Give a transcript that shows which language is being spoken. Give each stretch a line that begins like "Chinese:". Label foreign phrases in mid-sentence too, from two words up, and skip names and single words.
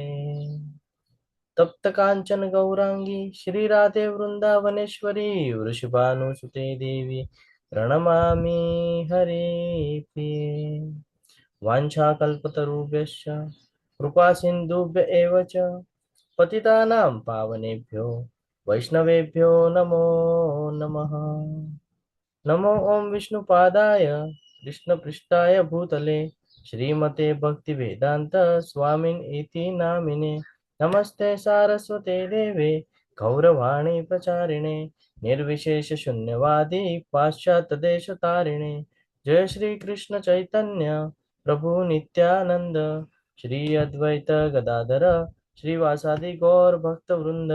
Sanskrit: तप्त कांचन गौरांगी श्री राधे वृंदावनेश्वरी वृषभानुसुते देवी प्रणमामि हरे प्रिये। वाञ्छाकल्पतरुभ्यश्च कृपा सिन्धुभ्य एव च पतितानां पावनेभ्यो वैष्णवेभ्यो नमो नमः। नमो ओम विष्णुपादाय कृष्ण पृष्ठाय भूतले श्रीमते भक्ति वेदान्त स्वामिन इति नामिने नमस्ते सारस्वते देवे गौरवाणी प्रचारिणे निर्विशेष शून्यवादी पाश्चात्य देश तारिणे जय श्री कृष्ण चैतन्य प्रभु नित्यानंद श्री अद्वैत गदाधर श्रीवासादि गौर भक्त वृंद.